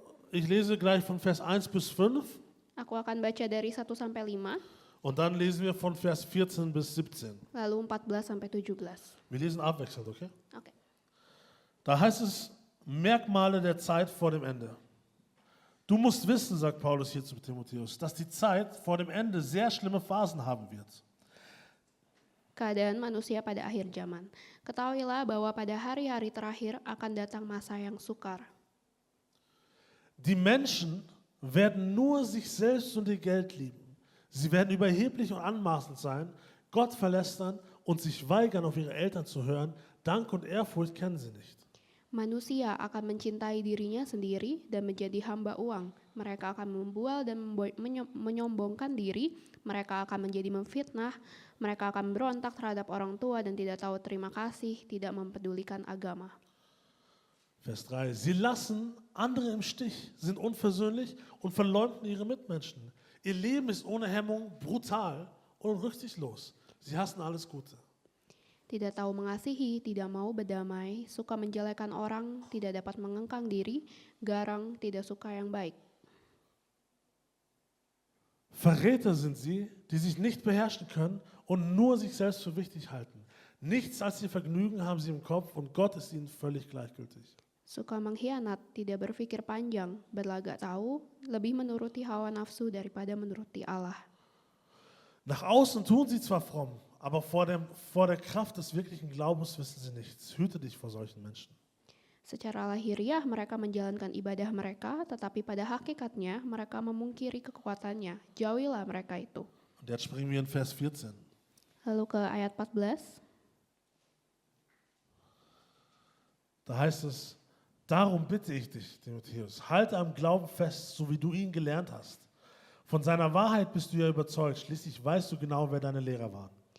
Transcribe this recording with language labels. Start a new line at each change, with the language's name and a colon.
German: Ich lese gleich von Vers 1 bis 5.
Indonesian: Aku akan baca dari 1 sampai 5.
German: Und dann lesen wir von Vers 14 bis 17.
Indonesian: Lalu 14 sampai 17.
German: Wir lesen abwechselnd, okay? Oke. Da heißt es Merkmale der Zeit vor dem Ende. Du musst wissen, sagt Paulus hier zu Timotheus, dass die Zeit vor dem Ende sehr schlimme Phasen haben wird.
Indonesian: Keadaan manusia pada akhir zaman. Ketahuilah bahwa pada hari-hari terakhir akan datang masa yang sukar.
German: Die Menschen werden nur sich selbst und ihr Geld lieben. Sie werden überheblich und anmaßend sein, Gott verlästern und sich weigern, auf ihre Eltern zu hören. Dank und Ehrfurcht kennen sie nicht.
Indonesian: Manusia akan mencintai dirinya sendiri dan menjadi hamba uang. Mereka akan membual dan menyombongkan diri. Mereka akan menjadi memfitnah. Mereka akan berontak terhadap orang tua dan tidak tahu terima kasih, tidak mempedulikan agama.
German: Vers 3. Sie lassen andere im Stich, sind unversöhnlich und verleumden ihre Mitmenschen. Ihr Leben ist ohne Hemmung, brutal und rücksichtslos. Sie hassen alles Gute.
Indonesian: Tidak tahu mengasihi, tidak mau berdamai, suka menjelekan orang, tidak dapat mengengkang diri, garang, tidak suka yang baik.
German: Verräter sind sie, die sich nicht beherrschen können und nur sich selbst für wichtig halten. Nichts als ihr Vergnügen haben sie im Kopf und Gott ist ihnen völlig gleichgültig.
Indonesian: Suka mengkhianat, tidak berpikir panjang, berlagak tahu, lebih menuruti hawa nafsu daripada menuruti Allah.
German: Nach außen tun sie zwar fromm, aber vor der Kraft des wirklichen Glaubens wissen sie nichts. Hüte dich vor solchen Menschen.
Indonesian: Secara lahiriah mereka menjalankan ibadah mereka, tetapi pada hakikatnya mereka memungkiri kekuatannya. Jauhilah mereka itu.
German: Und jetzt springen wir in Vers 14.
Indonesian: Lalu ke ayat 14.
German: Da heißt es, darum bitte ich dich, Timotheus, halte am Glauben fest, so wie du ihn gelernt hast. Von seiner Wahrheit bist du ja überzeugt, schließlich weißt du genau, wer deine Lehrer waren.